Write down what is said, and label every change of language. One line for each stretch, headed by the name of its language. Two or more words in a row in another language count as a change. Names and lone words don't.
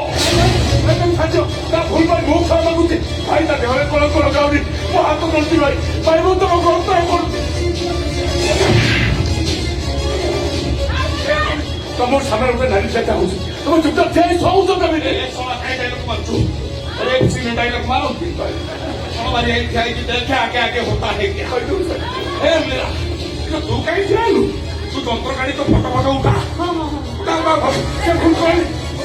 Odia: ତା ଭୁଲ ପାଇଁ ମୁଁ ଖାଇବା ଲାଗୁଛି ଭାଇ ତା ଦେହରେ କଳ କଳ ଯାଉନି ମୋ ହାତ ଗଳୁଛି ଭାଇ ଭାଇ ମୁଁ ତମ ଗଳତର କରୁଛି ତମ ସାମ୍ନାରେ ଗୋଟେ ନାରୀ ଛିଡ଼ା ହଉଛି ତମ ଚୁପଚାପ ଠିଆ ହେଇ ଶୋଉଛ ତମେ ଶଳା କାଇଁ ଡାଇଲଗ ମାରୁଛୁ
Hindi: अरे किसी ने डायलॉग मारो हमारी यही ख्याल की देखे आगे आगे होता है क्या
Odia: ଏ ମୀରା ତୁ କାହିଁ ଠିଆ ହେଲୁ ତୁ ଯନ୍ତ୍ର ଗାଡି ତ ଫଟୋ ଫଟୋ ଉଠା ସେ ଭୁଲ କହିଲି